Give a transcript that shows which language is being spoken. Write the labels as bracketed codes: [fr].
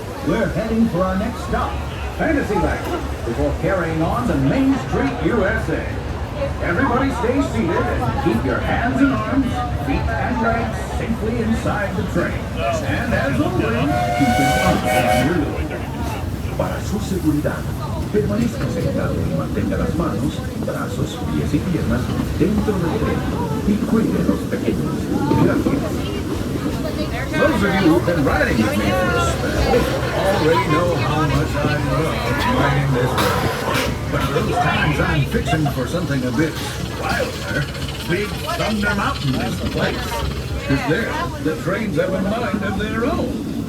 [en] We're heading for our next stop, Fantasyland, before carrying on to Main Street, USA. Everybody stay seated and keep your hands and arms, feet and legs safely inside the train. And as always, keep an eye on your load. [es] Para su seguridad, permanezca sentado y mantenga las manos, brazos, pies y piernas dentro del tren y cuide los pequeños. Gracias. [en] Those of you who've been riding with me for a spell already know how much I love riding this way. But for those times I'm fixing for something a bit wilder, Big Thunder Mountain is the place. Because there, the trains have a mind of their own.